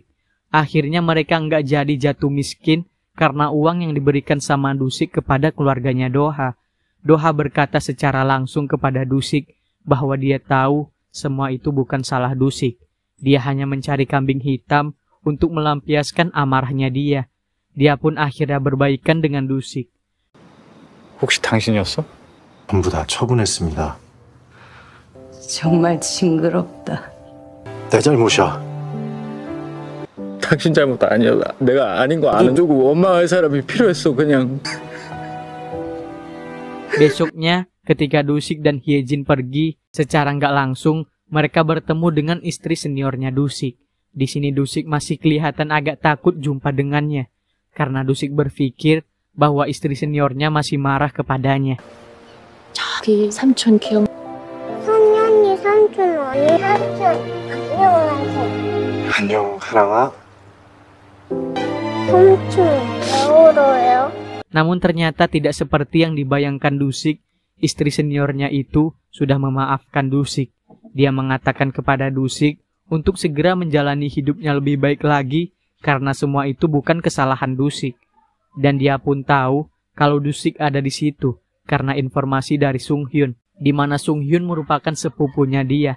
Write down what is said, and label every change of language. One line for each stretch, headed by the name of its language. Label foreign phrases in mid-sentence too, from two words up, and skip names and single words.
Indonesian: Akhirnya mereka nggak jadi jatuh miskin karena uang yang diberikan sama Dusik kepada keluarganya Doha. Doha berkata secara langsung kepada Dusik bahwa dia tahu semua itu bukan salah Dusik. Dia hanya mencari kambing hitam untuk melampiaskan amarahnya dia. Dia pun akhirnya berbaikan dengan Dusik.
Korean: 혹시 당신이었어? 전부 다 처분했습니다. 정말 징그럽다. 내 잘못이야. 당신 잘못 아니야. 내가 아닌 거 아는 주고 원망할 사람이 필요했어 그냥.
Indonesian: Besoknya, ketika Dusik dan Hyejin pergi, secara nggak langsung mereka bertemu dengan istri seniornya Dusik. Di sini Dusik masih kelihatan agak takut jumpa dengannya, karena Dusik berpikir bahwa istri seniornya masih marah kepadanya.
Korean: 저기 삼촌 기억. 선이 언니, 삼촌, 언니, 삼촌. 안녕하세요. 안녕, 하랑아. 삼촌, 왜 울어요?
Indonesian: Namun ternyata tidak seperti yang dibayangkan Dusik. Istri seniornya itu sudah memaafkan Dusik. Dia mengatakan kepada Dusik untuk segera menjalani hidupnya lebih baik lagi karena semua itu bukan kesalahan Dusik. Dan dia pun tahu kalau Dusik ada di situ karena informasi dari Sung Hyun, di mana Sung Hyun merupakan sepupunya dia.